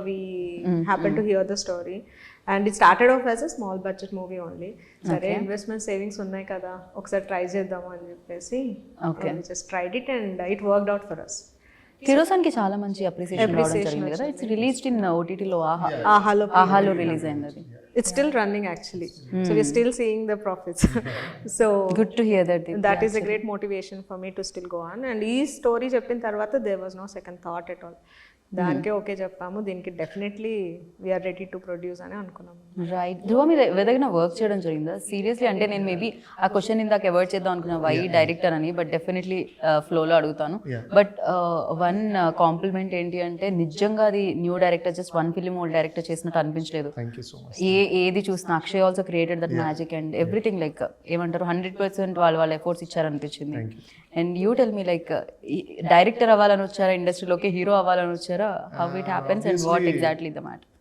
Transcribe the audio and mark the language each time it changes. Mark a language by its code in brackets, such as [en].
[en] We happen to hear the story and it started off as a small budget movie only. [te] సరే investment savings ఉన్నాయి కదా, ఒకసారి try చేద్దాము అని చెప్పేసి [en] Just tried it and it worked out for us. [te] కిరోసన్కి చాలా మంచి appreciation రావడం జరిగింది కదా. [en] it's released in [te] ఓటీటీలో, ఆహాలో రిలీజ్ అయింది అది. [en] It's still running actually. So we're still seeing the profits. So good to hear that. That is a great motivation for me to still go on. And [te] ee story cheppin tarvata [en] there was no second thought at all. [te] దానికే okay చెప్పాము, దీనికి definitely [en] we are ready to produce [te] అని అనుకున్నాము. Right. ధ్రువ మీద ఏదైనా work చేయడం జరిగిందా seriously? అంటే నేను మేబీ ఆ క్వశ్చన్ ఇందాక అవాయిడ్ చేద్దాం అనుకున్నా, వై డైరెక్టర్ అని, బట్ డెఫినెట్లీ ఫ్లోలో అడుగుతాను. బట్ వన్ కాంప్లిమెంట్ ఏంటి అంటే, నిజంగా అది new director, just 1 film old director చేసినట్టు అనిపించలేదు. ఏది చూసినా Akshay [en] also created that magic and everything, [te] like ఏమంటారు 100% వాళ్ళ efforts ఇచ్చారనిపించింది. [en] and you tell me, [te] like director అవ్వాలని వచ్చారా ఇండస్ట్రీలోకి, హీరో అవ్వాలని వచ్చారా? [en] How it happens and what exactly the matter?